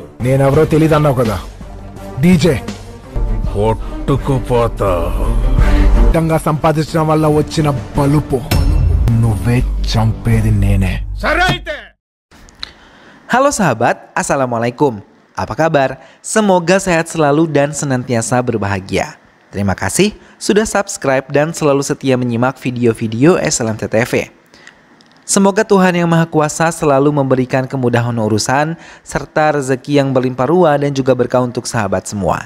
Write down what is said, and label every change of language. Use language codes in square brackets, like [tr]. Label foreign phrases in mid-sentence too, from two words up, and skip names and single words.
[te] నేనెవరో తెలీదన్నావు కదా, డీజే. కొట్టుకుపోతా. ఇష్టంగా సంపాదించడం వల్ల వచ్చిన బలుపు నువ్వే చంపేది నేనే. సరే అయితే. [id] Halo sahabat, Assalamualaikum. Apa kabar? Semoga sehat selalu dan senantiasa berbahagia. Terima kasih sudah subscribe dan selalu setia menyimak video-video SLMT TV. Semoga Tuhan Yang Maha Kuasa selalu memberikan kemudahan urusan serta rezeki yang berlimpah ruah dan juga berkah untuk sahabat semua.